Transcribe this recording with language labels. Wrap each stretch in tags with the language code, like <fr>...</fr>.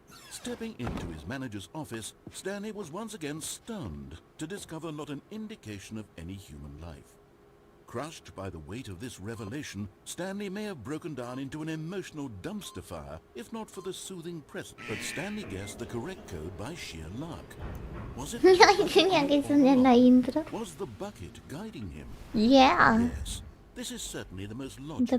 <en>Stepping into his manager's office, Stanley was once again stunned to discover not an indication of any human life. Crushed by the weight of this revelation, Stanley may have broken down into an emotional dumpster fire if not for the soothing presence. But Stanley guessed the correct code by sheer luck. Was it?</en> <es>Tenía que sonar la intro.</es> <en>Was the bucket guiding him? Yeah. Yes. This is certainly the most logical.</en>